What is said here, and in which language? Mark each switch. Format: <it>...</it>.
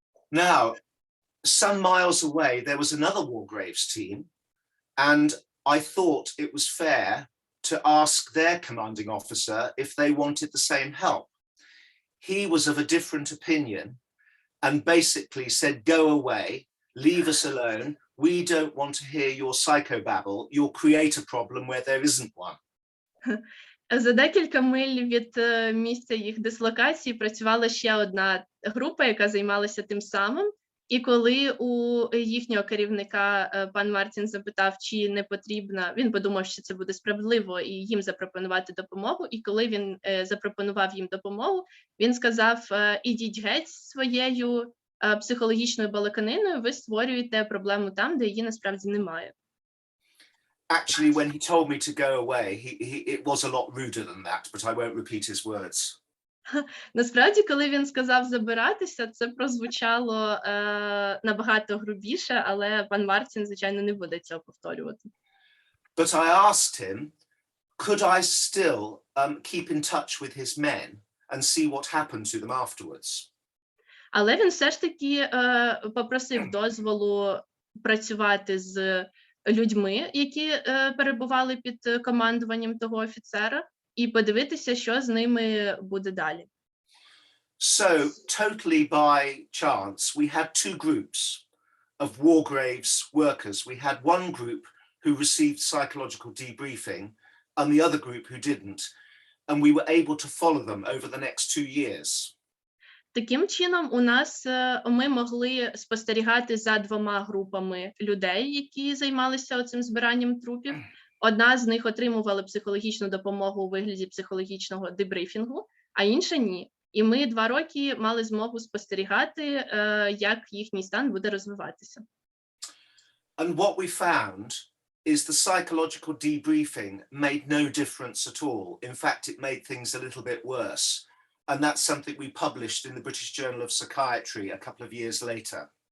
<en>Now, some miles away, there was another war graves team, and I thought it was fair to ask their commanding officer if they wanted the same help. He was of a different opinion and basically said, go away, leave us alone. We don't want to hear your psychobabble. You'll create a problem where there isn't one.</en> <uk>За декілька миль від місця їх дислокації працювала ще одна група, яка займалася тим самим. І коли у їхнього керівника пан Мартін запитав, чи не потрібно, він подумав, що це буде справедливо і їм запропонувати допомогу. І коли він запропонував їм допомогу, він сказав, ідіть геть своєю психологічною балаканиною, ви створюєте проблему там, де її насправді немає.</uk> <en>Actually, when he told me to go away, it was a lot ruder than that, but I won't repeat his words.</en> <uk>Насправді, коли він сказав забиратися, це прозвучало набагато грубіше, але пан Мартін, звичайно, не буде цього повторювати.</uk> <en>But I asked him, could I still keep in touch with his men and see what happened to them afterwards?</en> <uk>Але він все ж таки попросив дозволу працювати з людьми, які перебували під командуванням того офіцера, і подивитися, що з ними буде далі.</uk> <en>So, totally by chance, we had two groups of war graves workers. We had one group who received psychological debriefing and the other group who didn't. And we were able to follow them over the next 2 years.</en> <uk>Таким чином, ми могли спостерігати за двома групами людей, які займалися цим збиранням трупів. Одна з них отримувала психологічну допомогу у вигляді психологічного дебрифінгу, а інша ні. І ми 2 роки мали змогу спостерігати, як їхній стан буде розвиватися.</uk> <en>And what we found is the psychological debriefing made no difference at all. In fact, it made things a little bit worse. And that's something we published in the British Journal of Psychiatry a couple of years later.</en>